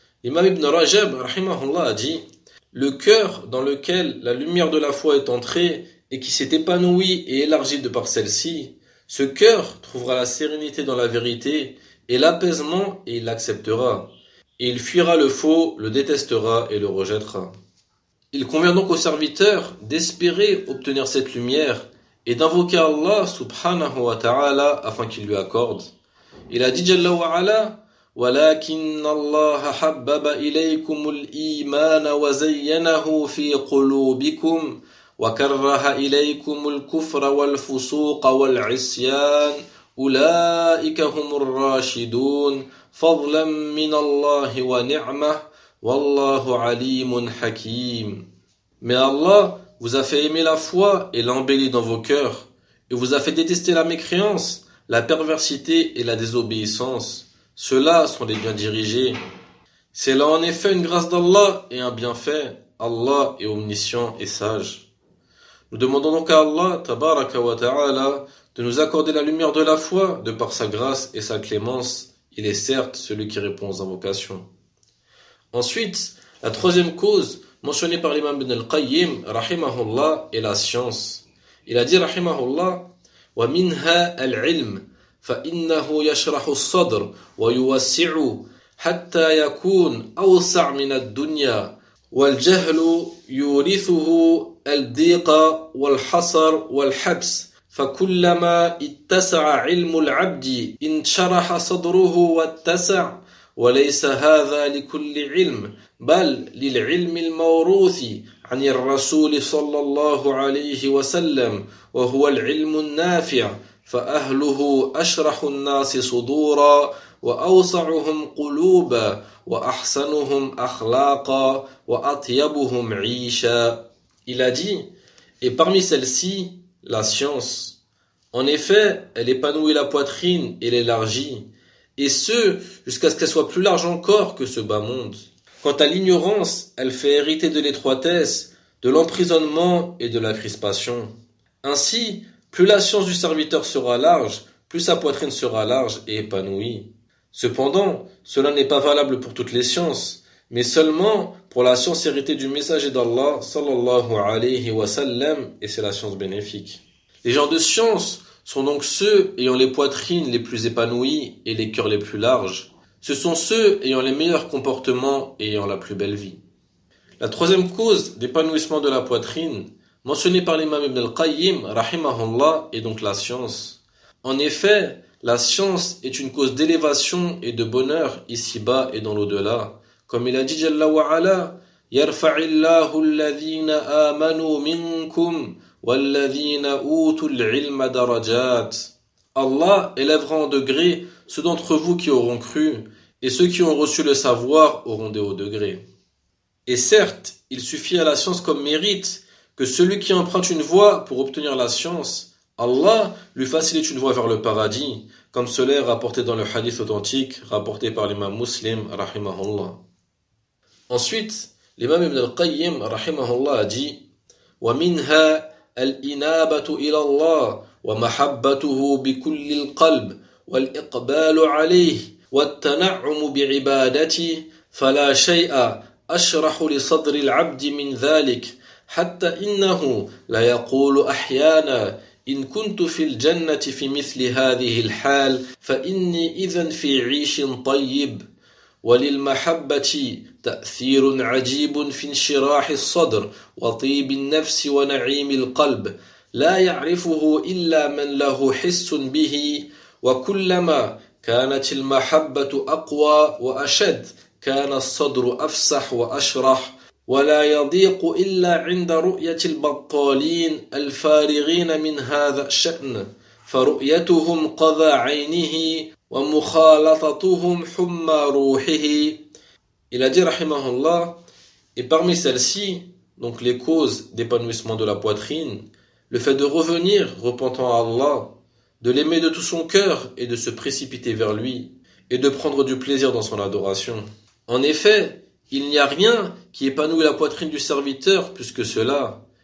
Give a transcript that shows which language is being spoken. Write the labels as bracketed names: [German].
[French] L'imam Ibn Rajab, rahimahullah, a dit: le cœur dans lequel la lumière de la foi est entrée et qui s'est épanouie et élargie de par celle-ci, ce cœur trouvera la sérénité dans la vérité et l'apaisement et il l'acceptera. Et il fuira le faux, le détestera et le rejettera. Il convient donc au serviteur d'espérer obtenir cette lumière et d'invoquer Allah subhanahu wa ta'ala afin qu'il lui accorde. Il a dit [Arabic] Jalla wa ala: ولكن الله حبب إليكم الإيمان وزينه في قلوبكم وكره إليكم الكفر والفسوق والعصيان أولئك هم الراشدون فضلا من الله ونعمة والله عليم حكيم. [French] Mais Allah vous a fait aimer la foi et l'embellit dans vos cœurs, et vous a fait détester la mécréance, la perversité et la désobéissance. Ceux-là sont les bien dirigés. C'est là en effet une grâce d'Allah et un bienfait. Allah est omniscient et sage. Nous demandons donc à Allah, tabaraka wa ta'ala, de nous accorder la lumière de la foi de par sa grâce et sa clémence. Il est certes celui qui répond aux invocations. Ensuite, la troisième cause mentionnée par l'imam Ibn al-Qayyim, rahimahullah, est la science. Il a dit, [Arabic] rahimahullah, « wa minha al-ilm » فإنه يشرح الصدر ويوسع حتى يكون أوسع من الدنيا والجهل يورثه الضيق والحصر والحبس فكلما اتسع علم العبد انشرح صدره واتسع وليس هذا لكل علم بل للعلم الموروث عن الرسول صلى الله عليه وسلم وهو العلم النافع فأهله أشرح الناس صدورا وأوسعهم قلوبا وأحسنهم أخلاقا وأطيبهم عيشا. [French] Il a dit: et parmi celles-ci, la science. En effet, elle épanouit la poitrine et l'élargit, et ce, jusqu'à ce qu'elle soit plus large encore que ce bas monde. Quant à l'ignorance, elle fait hériter de l'étroitesse, de l'emprisonnement et de la crispation. Ainsi, plus la science du serviteur sera large, plus sa poitrine sera large et épanouie. Cependant, cela n'est pas valable pour toutes les sciences, mais seulement pour la science héritée du messager d'Allah, sallallahu alayhi wa sallam, et c'est la science bénéfique. Les gens de science sont donc ceux ayant les poitrines les plus épanouies et les cœurs les plus larges. Ce sont ceux ayant les meilleurs comportements et ayant la plus belle vie. La troisième cause d'épanouissement de la poitrine, mentionné par l'imam Ibn al-Qayyim, rahimahullah, est donc la science. En effet, la science est une cause d'élévation et de bonheur ici-bas et dans l'au-delà. Comme il a dit [Arabic] Jalla wa ala, يَرْفَعِ اللَّهُ الَّذِينَ آمَنُوا مِنْكُمْ وَالَّذِينَ أُوتُوا الْعِلْمَ دَرَجَاتٍ. [French] Allah élèvera en degré ceux d'entre vous qui auront cru, et ceux qui ont reçu le savoir auront des hauts degrés. Et certes, il suffit à la science comme mérite que celui qui emprunte une voie pour obtenir la science, Allah lui facilite une voie vers le paradis, comme cela est rapporté dans le hadith authentique rapporté par l'imam Muslim, rahimahullah. Ensuite, l'imam Ibn al-Qayyim, rahimahullah, a dit: [Arabic] وَمِنْهَا الْإِنَابَةُ إِلَى اللَّهِ وَمَحَبَّتُهُ بِكُلِّ الْقَلْبِ وَالْإِقْبَالُ عَلَيْهِ وَالتَّنَعُّمُ بِعِبَادَتِهِ فَلَا شَيْءَ أَشْرَحُ لِصَدْرِ الْعَبْدِ مِنْ ذَلِكَ حتى إنه لا يقول أحيانا إن كنت في الجنة في مثل هذه الحال فإني إذا في عيش طيب وللمحبة تأثير عجيب في انشراح الصدر وطيب النفس ونعيم القلب لا يعرفه إلا من له حس به وكلما كانت المحبة أقوى وأشد كان الصدر أفسح وأشرح ولا يضيق إلا عند رؤية البطالين الفارغين من هذا الشأن فرؤيتهم قضى عينه ومخالطتهم حمى روحه. [French] Il a dit, rahimahullah, et parmi celles-ci, donc les causes d'épanouissement de la poitrine, le fait de revenir repentant à Allah, de l'aimer de tout son cœur et de se précipiter vers lui et de prendre du plaisir dans son adoration. En effet, il n'y a rien qui épanouit la poitrine du serviteur plus que cela.